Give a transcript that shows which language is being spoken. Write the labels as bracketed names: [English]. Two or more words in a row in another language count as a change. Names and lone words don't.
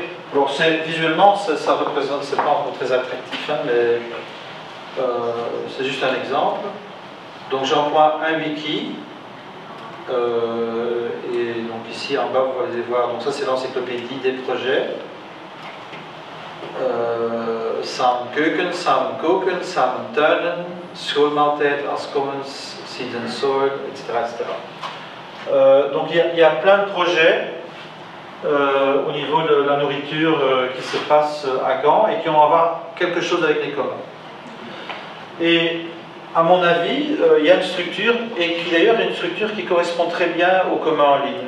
[French] Alors visuellement, ça représente, c'est pas encore très attractif, hein, mais c'est juste un exemple. Donc j'emploie un wiki. Et donc ici en bas vous allez voir, donc ça c'est l'encyclopédie des projets. [Dutch] Samen keuken, samen koken, samen tuinen, schoolmaaltijd als commons, [English] seeds and soil, [French] etc. etc. Donc il y a plein de projets au niveau de la nourriture qui se passe à Gand et qui vont avoir quelque chose avec les communs. Et à mon avis, il y a une structure, et qui d'ailleurs est une structure qui correspond très bien aux communs en ligne.